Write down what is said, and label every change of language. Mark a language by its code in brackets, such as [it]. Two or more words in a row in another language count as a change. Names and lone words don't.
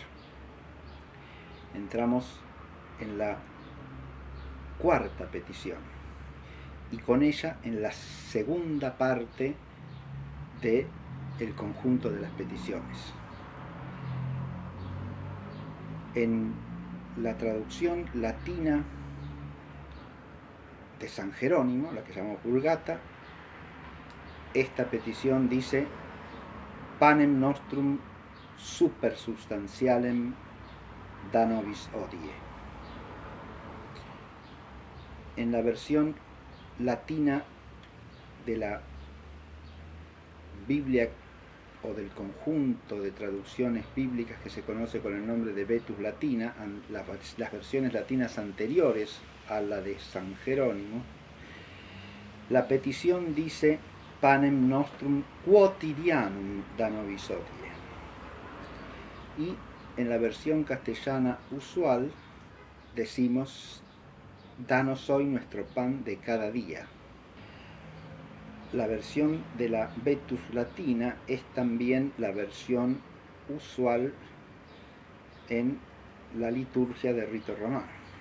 [es] Entramos en la cuarta petición y con ella en la segunda parte del conjunto de las peticiones. En la traducción latina de San Jerónimo, la que llamamos Vulgata, esta petición dice [la] Panem nostrum supersubstantialem da nobis hodie. [es] En la versión latina de la Biblia o del conjunto de traducciones bíblicas que se conoce con el nombre de Vetus Latina, las versiones latinas anteriores a la de San Jerónimo, la petición dice [la] Panem nostrum quotidianum da nobis hodie. [es] Y en la versión castellana usual decimos danos hoy nuestro pan de cada día. La versión de la Vetus Latina es también la versión usual en la liturgia de rito romano.